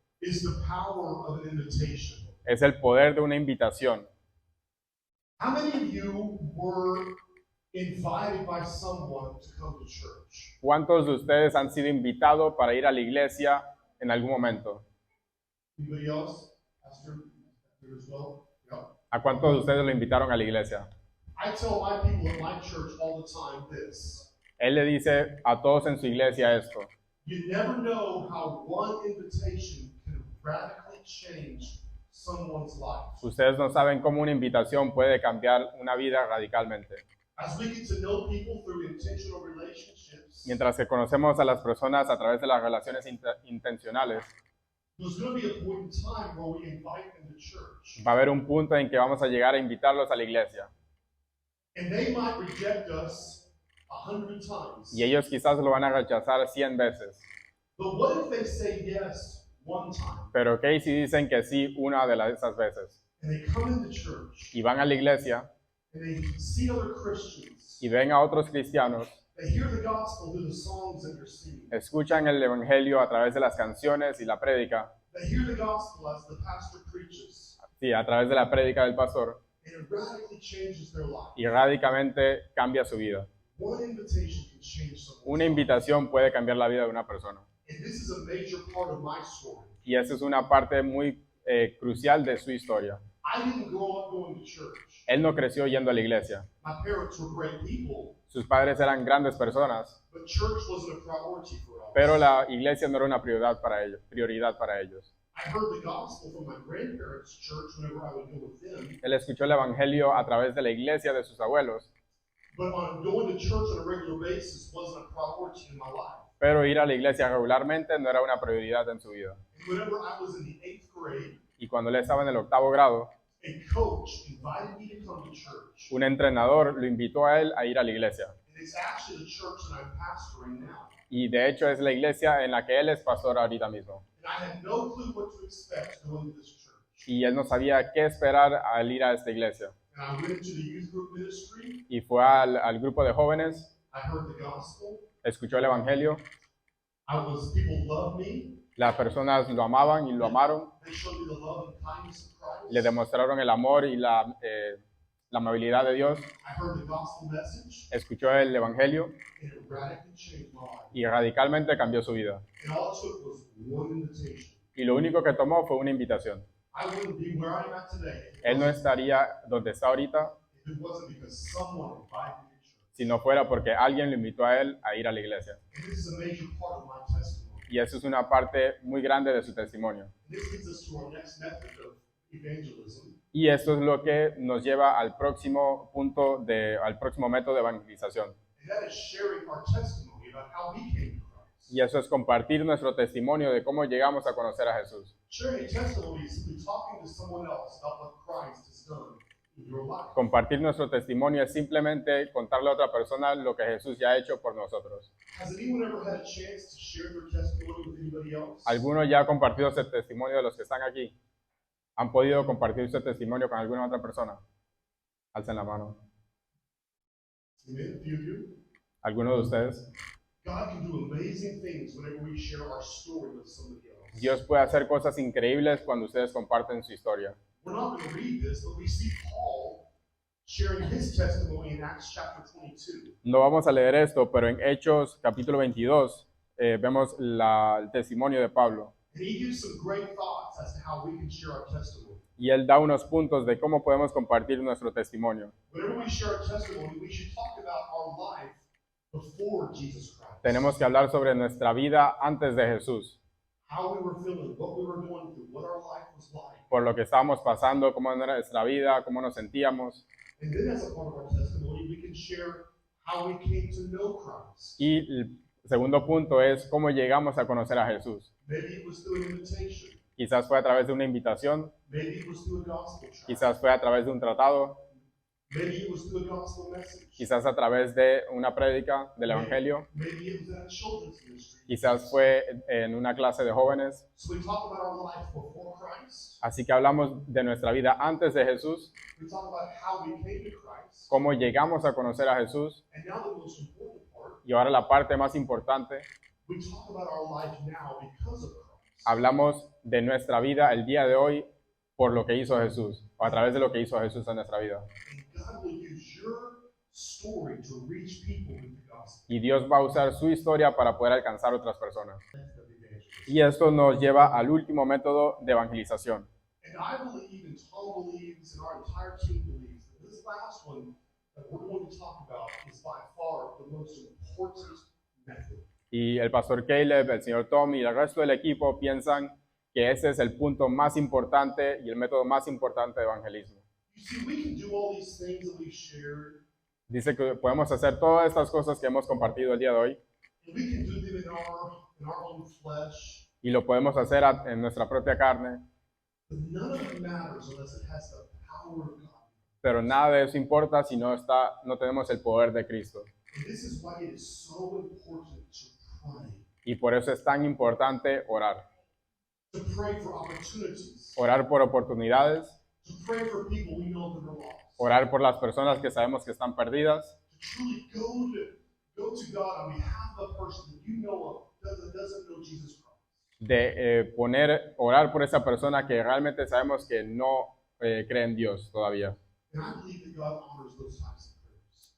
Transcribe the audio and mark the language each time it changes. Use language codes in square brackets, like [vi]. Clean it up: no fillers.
[en] Is the power of an invitation. [es] es el poder de una invitación. [en] How many of you were invited by someone to come to church? [es] ¿Cuántos de ustedes han sido invitados para ir a la iglesia en algún momento? [en] Anybody else? Pastor? Pastor as well? Yeah. [es] ¿A cuántos de ustedes lo invitaron a la iglesia? [en] I tell my people at my church all the time this. [es] Él le dice a todos en su iglesia esto. [en] You never know how one invitation can radically change someone's life. [es] Ustedes no saben cómo una invitación puede cambiar una vida radicalmente. [en] As we get to know people through intentional relationships, [es] Mientras que conocemos a las personas a través de las relaciones intencionales, [en] there's going to be a point in time where we invite them to church. [es] va a haber un punto en que vamos a llegar a invitarlos a la iglesia. [en] And they might reject us 100 times. [es] Y ellos quizás lo van a rechazar 100 veces. [en] But what if they say yes one time [es] Pero ¿qué si dicen que sí una de esas veces? [en] and they come into church [es] Y van a la iglesia [en] and they see other Christians? [es] y ven a otros cristianos, [en] They hear the gospel through the songs that they're singing. [es] escuchan el evangelio a través de las canciones y la prédica, [en] They hear the gospel as the pastor preaches. [es] sí, a través de la prédica del pastor, [en] And it radically changes their life. [es] y radicalmente cambia su vida. [en] One invitation can change someone's [es] Una [en] life. [es] invitación puede cambiar la vida de una persona. [en] And this is a major part of my story. [es] Y esa es una parte muy crucial de su historia. [en] I didn't grow up going to church. [es] Él no creció yendo a la iglesia. [en] My parents were great people, [es] Sus padres eran grandes personas, [en] but church wasn't a priority for us. [es] pero la iglesia no era una prioridad para ellos. [en] I heard the gospel from my grandparents' church whenever I would go with them, [es] Él escuchó el evangelio a través de la iglesia de sus abuelos, [en] but going to church on a regular basis wasn't a priority in my life. [es] pero ir a la iglesia regularmente no era una prioridad en su vida. [en] And whenever I was in the 8th grade, [es] Y cuando él estaba en el 8º grado, [en] a coach invited me to come to church. [es] un entrenador lo invitó a él a ir a la iglesia. [en] And It's actually the church that I'm pastoring now. [es] Y de hecho es la iglesia en la que él es pastor ahorita mismo. [en] And I had no clue what to expect going to this church. [es] Y él no sabía qué esperar al ir a esta iglesia. [en] And I went to the youth group ministry. [es] Y fue al grupo de jóvenes, [en] I heard the gospel. [es] escuchó el evangelio, [en] People loved me. [es] las personas lo amaban y lo amaron, [en] They showed me the love and kindness of Christ. [es] le demostraron el amor y la amabilidad de Dios, [en] I heard the gospel message, [es] escuchó el evangelio [en] and it radically changed my life. [es] y radicalmente cambió su vida. [en] And all it took was one invitation. [es] Y lo único que tomó fue una invitación. [en] I wouldn't be where I'm at today [es] Él no estaría donde está ahorita [en] if it wasn't because someone invited me to church. [es] si no fuera porque alguien lo invitó a él a ir a la iglesia. [en] And this is a major part of my testimony. [es] Y eso es una parte muy grande de su testimonio. [en] And this leads us to our next method of evangelism. [es] Y esto es lo que nos lleva al próximo punto, al próximo método de evangelización. [en] And that is sharing our testimony about how we came to Christ. [es] Y eso es compartir nuestro testimonio de cómo llegamos a conocer a Jesús. [en] Sharing a testimony is simply talking to someone else about what Christ has done in your life. [es] Compartir nuestro testimonio es simplemente contarle a otra persona lo que Jesús ya ha hecho por nosotros. [en] Has anyone ever had a chance to share their testimony with anybody else? [es] ¿Alguno ya ha compartido ese testimonio de los que están aquí? ¿Han podido compartir ese testimonio con alguna otra persona? Alcen la mano. [en] Amen. A few of you. [es] ¿Alguno de ustedes? [en] God can do amazing things whenever we share our story with somebody else. [es] Dios puede hacer cosas increíbles cuando ustedes comparten su historia. [en] We're not going to read this, but we see Paul sharing his testimony in Acts chapter 22. [es] No vamos a leer esto, pero en Hechos capítulo 22 vemos el testimonio de Pablo. [en] And he gives some great thoughts as to how we can share our testimony. [es] Y él da unos puntos de cómo podemos compartir nuestro testimonio. [en] Whenever we share our testimony, we should talk about our life before Jesus Christ. [es] Tenemos que hablar sobre nuestra vida antes de Jesús, [en] How we were feeling, what we were going through, what our life was like. [es] por lo que estábamos pasando, cómo era nuestra vida, cómo nos sentíamos. [en] And then as a part of our testimony, we can share how we came to know Christ. [es] Y el segundo punto es cómo llegamos a conocer a Jesús. [en] Maybe it was through an invitation. [es] Quizás fue a través de una invitación, [en] Maybe it was through a gospel tract. [es] quizás fue a través de un tratado, [en] Maybe it was through a gospel message. [es] quizás a través de una prédica del Evangelio, [en] Maybe it was in a children's ministry. [es] quizás fue en una clase de jóvenes. [en] So we talk about our life before Christ. [es] Así que hablamos de nuestra vida antes de Jesús, [en] We talk about how we came to Christ. [es] cómo llegamos a conocer a Jesús, [en] And now the most important part, [es] y ahora la parte más importante, [en] we talk about our life now because of Christ. [es] hablamos de nuestra vida el día de hoy por lo que hizo Jesús, o a través de lo que hizo Jesús en nuestra vida. [en] And God will use your story to reach people with the gospel. [es] Y Dios va a usar su historia para poder alcanzar otras personas. Y esto nos lleva al último método de evangelización. [en] And I believe, and Tom believes, and our entire team believes, that this last one that we're going to talk about is by far the most important method. [es] Y el pastor Caleb, el señor Tom y el resto del equipo piensan que ese es el punto más importante y el método más importante de evangelismo. [en] You see, we can do all these things that we've shared, [es] Dice que podemos hacer todas estas cosas que hemos compartido el día de hoy [en] and we can do them in our own flesh, [es] y lo podemos hacer en nuestra propia carne, [en] but none of it matters unless it has the power of God. [es] pero nada de eso importa si no tenemos el poder de Cristo. [en] And this is why it is so important to pray. [es] Y por eso es tan importante orar. [en] To pray for opportunities. [es] Orar por oportunidades, [en] To pray for people we know that are lost. [es] orar por las personas que sabemos que están perdidas, [en] To truly go to God on behalf of a person that you know of that doesn't know Jesus Christ. [es] de orar por esa persona que realmente sabemos que no cree en Dios todavía. [en] And I believe that God honors those types of prayers.